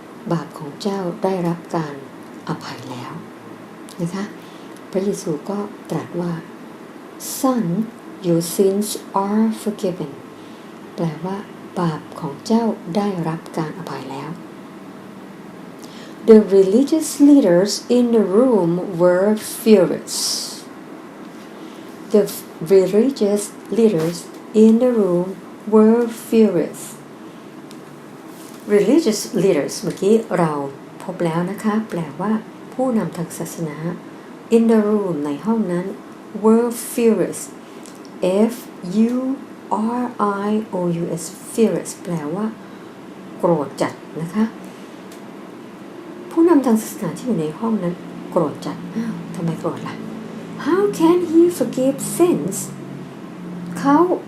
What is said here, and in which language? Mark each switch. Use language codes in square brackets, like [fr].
[th] บาปของเจ้าได้รับการอภัยแล้วนะคะพระเยซูก็ตรัสว่า [en] Son your sins are forgiven [th] แปลว่าบาปของเจ้าได้รับการอภัยแล้ว [en] The religious leaders in the room were furious. The religious leaders in the room were furious. Religious leaders [th] เมื่อกี้เราพบแล้วนะคะแปลว่าผู้นำทางศาสนา [en] in the room [th] ในห้องนั้น [en] were furious F U R I O U S furious [th] แปลว่าโกรธจัดนะคะผู้นำทางศาสนาที่อยู่ในห้องนั้นโกรธจัดทำไมโกรธล่ะ [en] How can he forgive sins [th] เขา